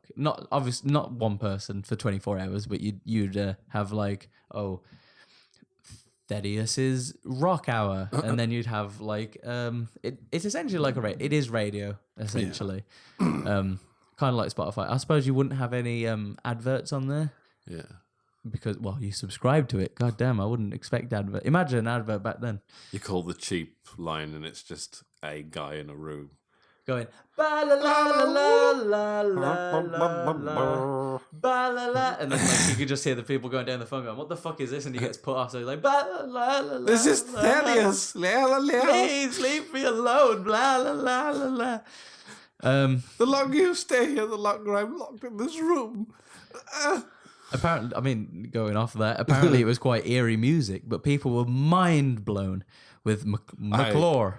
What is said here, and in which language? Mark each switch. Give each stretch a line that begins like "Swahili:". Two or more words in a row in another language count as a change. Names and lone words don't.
English: Not one person for 24 hours, but you'd have like, Thaddeus's rock hour, and then you'd have like it's essentially like it is radio essentially, kind of like Spotify. I suppose you wouldn't have any adverts on there, because you subscribe to it. God damn, I wouldn't expect advert. Imagine an advert back then. You call the cheap line and it's just a guy in a room going ba la la la la la la la ba la la, and then like you could just hear the people going down the phone going, "What the fuck is this?" And he gets put off. So he's like, "Ba la la la." This is Thaddeus. Please leave me alone. Blah la la la la. The longer you stay here, the longer I'm locked in this room. Apparently, I mean, going off that, apparently it was quite eerie music, but people were mind blown with McClure.